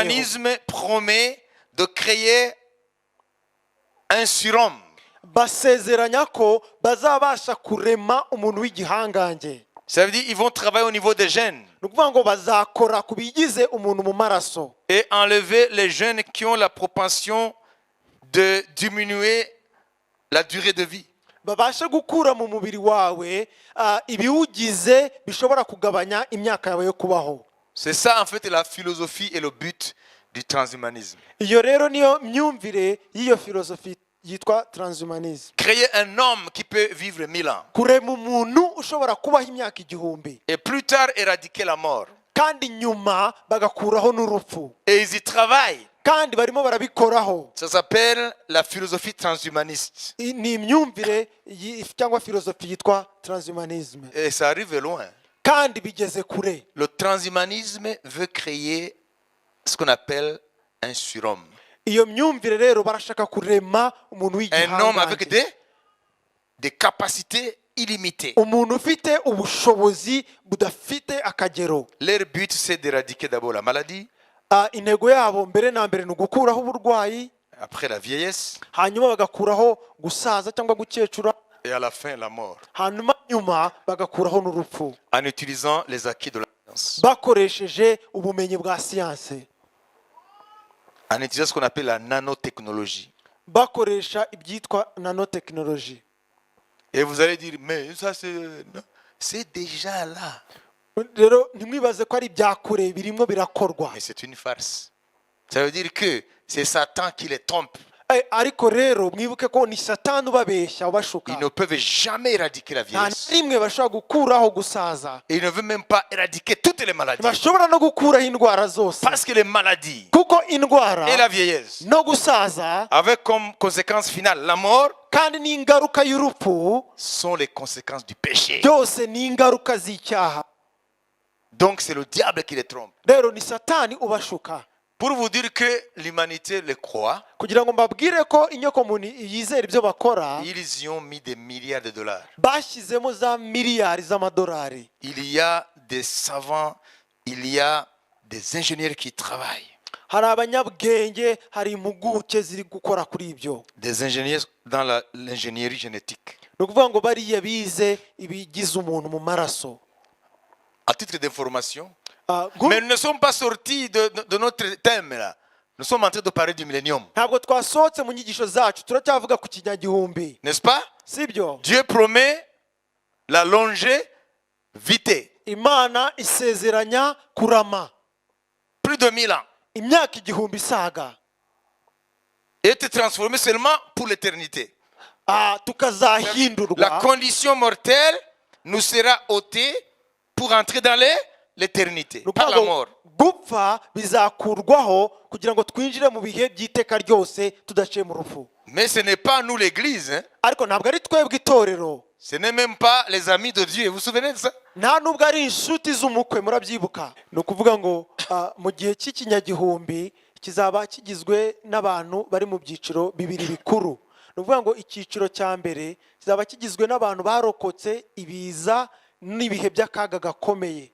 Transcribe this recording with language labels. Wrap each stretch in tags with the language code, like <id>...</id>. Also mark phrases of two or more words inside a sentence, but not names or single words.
<rw>Transhumanisme promet de créer un surhomme. basezeranya ko bazabasha kurema umuntu w'igihangange.</rw> <fr>Ça veut dire qu'ils vont travailler au niveau des gènes</fr> <rw>ni ukuvuga ngo bazakora ku bigize umuntu mu maraso</rw> <fr>et enlever les gènes qui ont la propension de diminuer la durée de vie.</fr> <rw>babashe gukura mu mubiri wawe ibiwugize bishobora kugabanya imyaka yawe yo kubaho.</rw> <fr>C'est ça en fait la philosophie et le but du transhumanisme.</fr> <rw>iyo rero niyo myumvire y'iyo filozofi yitwa transhumanisme.</rw> <fr>Créer un homme qui peut vivre 1000 ans</fr> <rw>kurema umuntu ushobora kubaho imyaka igihumbi</rw> <fr>et plus tard éradiquer la mort.</fr> <rw>kandi nyuma bagakuraho n'urupfu</rw> <fr>Et ils y travaillent.</fr> <rw>kandi barimo barabikoraho.</rw> <fr>Ça s'appelle la philosophie transhumaniste.</fr> <rw>Ni imyumvire cyangwa filozofi yitwa transhumanisme,</rw> <fr>Et ça arrive loin.</fr> <rw>kandi bigeze kure.</rw> <fr>Le transhumanisme veut créer ce qu'on appelle un surhomme.</fr> <rw>Iyo myumvire rero barashaka kurema umuntu</rw> <fr>Un homme avec</fr> <rw>w'igihangange,</rw> <fr>des capacités illimitées.</fr> <rw>umuntu ufite ubushobozi budafite akagero.</rw> <fr>Leur but, c'est d'éradiquer d'abord la maladie,</fr> <rw>Intego yabo mbere na mbere ni ugukuraho uburwayi,</rw> <fr>après la vieillesse,</fr> <rw>hanyuma bagakuraho gusaza cyangwa gukecura,</rw> <fr>et à la fin la mort,</fr> <rw>hanyuma nyuma bagakuraho n'urupfu,</rw> <fr>en utilisant les acquis de la science,</fr> <rw>bakoresheje ubumenyi bwa siyanse,</rw> <fr>en utilisant ce qu'on appelle la nanotechnologie.</fr> <rw>bakoresha ibyitwa nanotekinoloji.</rw> <fr>Et vous allez dire, mais ça c'est déjà là.</fr> <rw>Rero ntimwibaze ko ari ibya kure birimo birakorwa.</rw> <fr>Mais c'est une farce. Ça veut dire que c'est Satan qui les trompe.</fr> <rw>Ariko rero mwibuke ko ni Satani ubabeshya ubashuka.</rw> <fr>Ils ne peuvent jamais éradiquer la</fr> <rw>Nta na</rw> <fr>vieillesse.</fr> <rw>rimwe bashobora gukuraho gusaza,</rw> <fr>Et ils ne veulent même pas éradiquer toutes les maladies.</fr> <rw>bashobora no gukuraho indwara zose,</rw> <fr>Parce que les maladies</fr> <rw>kuko indwara</rw> <fr>et la vieillesse,</fr> <rw>no gusaza</rw> <fr>avec comme conséquence finale la mort,</fr> <rw>kandi n'ingaruka y'urupfu,</rw> <fr>sont les conséquences du péché.</fr> <rw>byose ni ingaruka z'icyaha.</rw> <fr>Donc c'est le diable qui les trompe.</fr> <rw>Rero ni Satani ubashuka,</rw> <fr>Pour vous dire que l'humanité le croit,</fr> <rw>kugira ngo mbabwire ko inyokomuntu yizera ibyo bakora.</rw> <fr>ils y ont mis des milliards de dollars.</fr> <rw>Bashyizemo za miliyari z'amadolari.</rw> <fr>Il y a des savants, il y a des ingénieurs qui travaillent.</fr> <rw>Hari abanyabwenge, hari impuguke ziri gukora kuri ibyo.</rw> <fr>Des ingénieurs dans l'ingénierie génétique.</fr> <rw>Ni ukuvuga ngo bariya bize ibigize umuntu mu maraso.</rw> <fr>À titre d'information, mais nous ne sommes pas sortis de notre thème là. Nous sommes en train de parler du millénium.</fr> <rw>Ntabwo twasohotse mu nyigisho zacu, turacyavuga ku kinyagihumbi,</rw> <fr>N'est-ce pas?</fr> <rw>sibyo?</rw> <fr>Dieu promet la longévité.</fr> <rw>Imana isezeranya kurama</rw> <fr>Plus de 1000 ans.</fr> <rw>imyaka igihumbi isaga,</rw> <fr>Et être transformé seulement pour l'éternité. La</fr> <rw>tukazahindurwa.</rw> <fr>condition mortelle nous sera ôtée pour entrer dans l'éternité.</fr> <rw>Ni</rw> <fr>Par</fr> <rw>ukuvuga</rw> <fr>la</fr> <rw>ngo</rw> <fr>mort.</fr> <rw>gupfa bizakurwaho kugira ngo twinjire mu bihe by'iteka ryose tudaciye mu rupfu.</rw> <fr>Mais ce n'est pas nous l'église. Hein.</fr> <rw>Ariko ntabwo ari twebwe itorero,</rw> <fr>Ce n'est même pas les amis de Dieu. Vous vous souvenez de ça?</fr> <rw>nta nubwo ari inshuti z'umukwe, murabyibuka. Ni ukuvuga ngo mu gihe cy'ikinyagihumbi kizaba kigizwe n'abantu bari mu byiciro bibiri bikuru. Ni ukuvuga ngo icyiciro cya mbere kizaba kigizwe n'abantu barokotse ibiza n'ibihe by'akaga gakomeye.</rw>